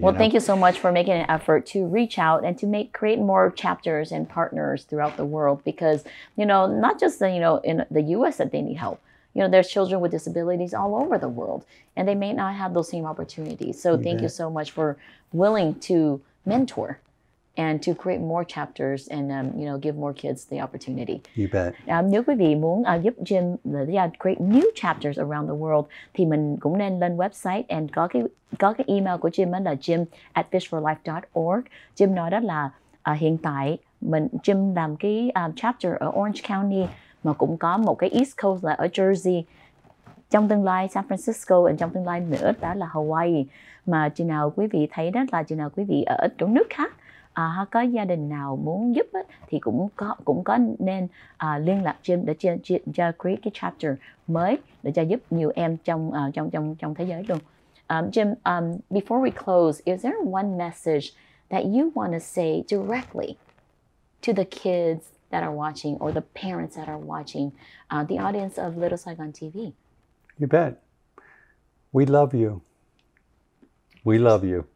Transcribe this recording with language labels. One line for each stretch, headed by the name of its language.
English: Well, thank you so much for making an effort to reach out and to create more chapters and partners throughout the world, because, you know, not just, you know, in the U.S. that they need help. You know, there's children with disabilities all over the world, and they may not have those same opportunities. So thank you so much for willing to mentor and to create more chapters and, you know, give more kids the opportunity. You bet.
Vietnamese: Nếu quý vị muốn giúp Jim
English: create new chapters around the world
Vietnamese: thì mình cũng nên lên website and có cái email của Jim là jim@fishforlife.org. Jim nói đó là hiện tại Jim làm cái chapter ở Orange County, mà cũng có một cái East Coast là ở Jersey, trong tương lai San Francisco, và trong tương lai nữa đó là Hawaii. Mà chừng nào quý vị thấy đó là chừng nào quý vị ở chỗ nước khác có gia đình nào muốn giúp thì cũng có nên liên lạc Jim để cho create cái chapter mới để cho giúp nhiều em trong thế giới luôn.
English: Jim, before we close, is there one message that you want to say directly to the kids that are watching, or the parents that are watching, the audience of Little Saigon TV? You bet. We love you. We love you.